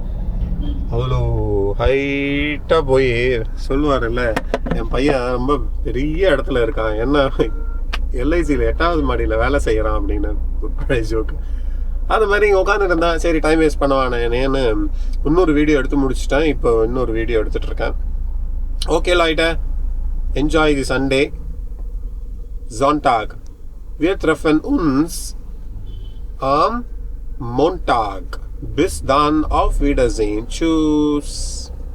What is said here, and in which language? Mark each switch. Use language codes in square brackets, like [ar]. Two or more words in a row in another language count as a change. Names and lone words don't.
[ta] அவ்வளோ ஹைட்டாக போய் சொல்லுவார்ல, என் பையன் ரொம்ப பெரிய இடத்துல இருக்கான், என்ன எல்ஐசியில் 8வது மாடியில் வேலை செய்கிறான் அப்படின்னு பழைய ஜோக்கு. அது மாதிரி இங்கே உட்காந்துட்டு இருந்தேன். சரி, [en] time waste [ta] பண்ணுவானேன்னு இன்னொரு வீடியோ எடுத்து முடிச்சிட்டேன். இப்போ இன்னொரு வீடியோ எடுத்துகிட்டு இருக்கேன். ஓகே லைட்டா, [en] enjoy the Sunday [ta] Sonntag. [de] Wir treffen uns am Montag. Bis dann, auf Wiedersehen. Tschüss.